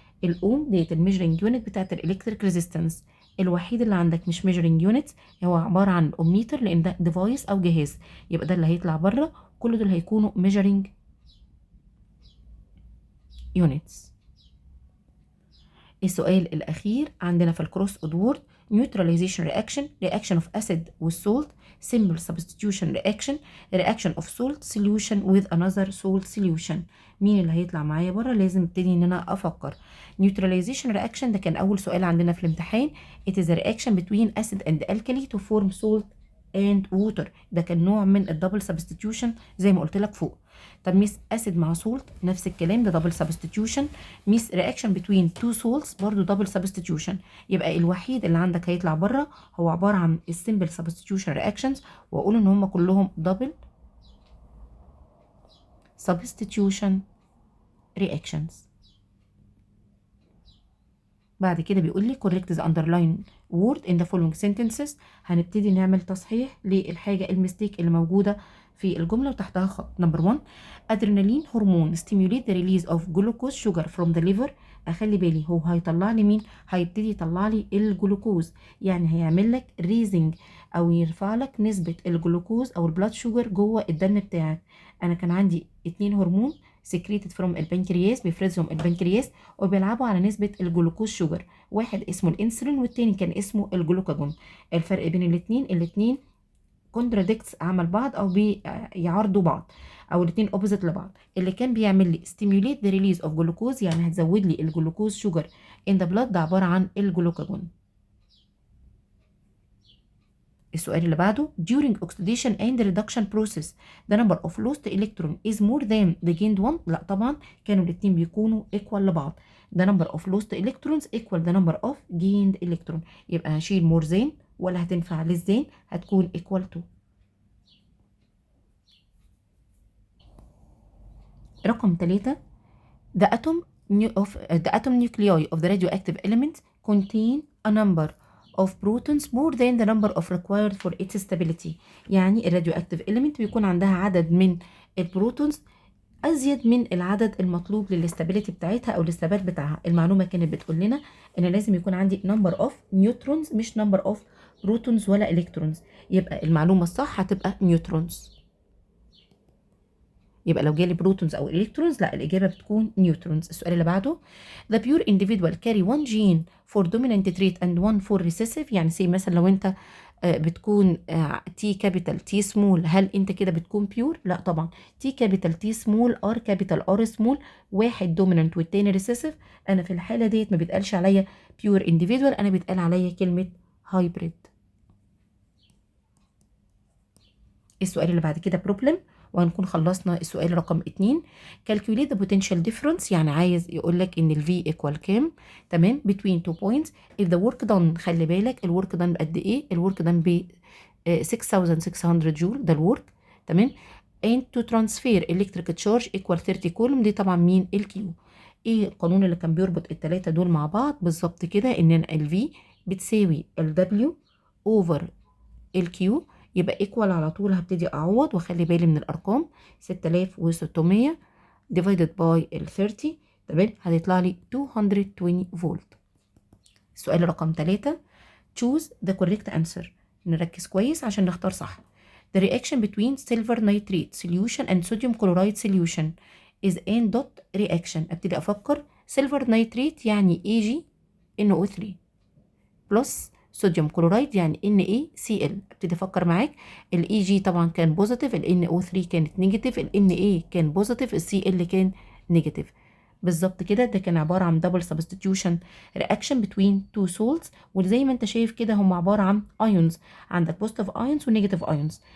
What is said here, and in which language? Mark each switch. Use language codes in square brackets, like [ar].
[ar] الاوم ديت الميجرنج يونت بتاعت الالكتريك ريزيستنس. الوحيد اللي عندك مش ميجرنج يونت هو عباره عن اوميتر، لان ده ديفايس او جهاز، يبقى ده اللي هيطلع بره. كل دول هيكونوا ميجرنج يونتس. السؤال الأخير عندنا في الكروس أودورد: [en] neutralization reaction, reaction of acid with salt, simple substitution reaction, reaction of salt solution with another salt solution. [ar] مين اللي هيطلع معايا بره؟ لازم ابتدي ان انا افكر. neutralization reaction ده كان اول سؤال عندنا في الامتحان. [en] it is a reaction between acid and alkali to form salt and water. [ar] ده كان نوع من الدبل سبستيتيوشن زي ما قلت لك فوق. طب ميس اسيد مع سولت نفس الكلام، ده دبل سبستيتيوشن. ميس رياكشن بتوين تو سولتس برضو دبل سبستيتيوشن. يبقى الوحيد اللي عندك هيطلع بره هو عباره عن السمبل سبستيتيوشن رياكشنز، واقول ان هم كلهم دبل سبستيتيوشن رياكشنز. بعد كده بيقول لي [en] correct the underline word in the following sentences. [ar] هنبتدي نعمل تصحيح للحاجة المستيك اللي موجودة في الجملة وتحتها خط. نمبر 1: ادرينالين هرمون [en] stimulate the release of glucose sugar from the liver. [ar] اخلي بالي هو هيطلع لي مين؟ هيبتدي يطلع لي الجلوكوز، يعني هيعمل لك ريزنج او يرفع لك نسبة الجلوكوز او البلاد شوجر جوه الدم بتاعك. انا كان عندي 2 هرمون سكريتد فروم البنكرياس، بيفرزهم البنكرياس وبيلعبوا على نسبة الجلوكوز شوجر. واحد اسمه الانسولين والتاني كان اسمه الجلوكاجون. الفرق بين الاتنين كونتراديكتس عمل بعض او بيعارضوا بعض، او الاتنين اوبوزيت لبعض. اللي كان بيعمل لي [en] stimulate the release of glucose [ar] يعني هتزود لي الجلوكوز شوجر [en] in the blood [ar] ده عبارة عن الجلوكاجون. السؤال اللي بعده: [en] during oxidation and reduction process the number of lost electron is more than the gained one. [ar] لا طبعا كانوا الاتنين بيكونوا equal لبعض. [en] the number of lost electrons equal the number of gained electron. [ar] يبقى هشيل more than ولا هتنفع less than، هتكون equal to. رقم 3: [en] the atom nuclei of the radioactive element contain a number of protons more than the number of required for its stability. [ar] يعني الراديواكتيف element بيكون عندها عدد من البروتونز ازيد من العدد المطلوب للاستابيليتي بتاعتها او الثبات بتاعها. المعلومه كانت بتقول لنا ان لازم يكون عندي number of neutrons مش number of protons ولا electrons. يبقى المعلومه الصح هتبقى neutrons. يبقى لو جالي بروتونز او الكترونز لا، الاجابه بتكون نيوترونز. السؤال اللي بعده: [en] the pure individual carry one gene for dominant trait and one for recessive. [ar] يعني سي مثلا لو انت بتكون تي كابيتال تي سمول، هل انت كده بتكون بيور؟ لا طبعا. تي كابيتال تي سمول ار كابيتال ار سمول، واحد دومينانت والتاني ريسيسيف. انا في الحاله ديت ما بيتقالش عليا بيور individual، انا بيتقال عليا كلمه هايبريد. السؤال اللي بعد كده بروبلم، وهنكون خلصنا السؤال رقم 2. [en] calculate the potential difference، [ar] يعني عايز يقول لك ان ال V equal كام؟ تمام. [en] between two points if the work done. [ar] خلي بالك الورك done بقد ايه؟ الورك done ب 6600 جول ده الورك، تمام. [en] and to transfer electric charge equal 30 [ar] كولوم، دي طبعا مين؟ الكيو. ايه القانون اللي كان بيربط التلاتة دول مع بعض بالظبط كده؟ ان الفي بتساوي الدبليو اوفر الكيو، يبقى ايكوال على طول هبتدي اعوض واخلي بالي من الارقام. 6600 [en] divided by [ar] ال 30، تمام، هتطلع لي 220 فولت. السؤال رقم 3 [en] choose the correct answer. [ar] نركز كويس عشان نختار صح. [en] The reaction between silver nitrate solution and sodium chloride solution is an dot reaction. [ar] ابتدي افكر silver nitrate يعني AgNO3 بلس صوديوم كلورايد يعني NaCl. ابتدي افكر معاك، الاي جي طبعا كان بوزيتيف، ال NO3 كانت نيجاتيف، ال Na كان بوزيتيف، ال Cl كان نيجاتيف. بالظبط كده، ده كان عباره عن دبل سبستيتيوشن رياكشن بتوين تو سولتس، وزي ما انت شايف كده هم عباره عن ايونز، عندك بوزيتيف ايونز ونيجاتيف ايونز.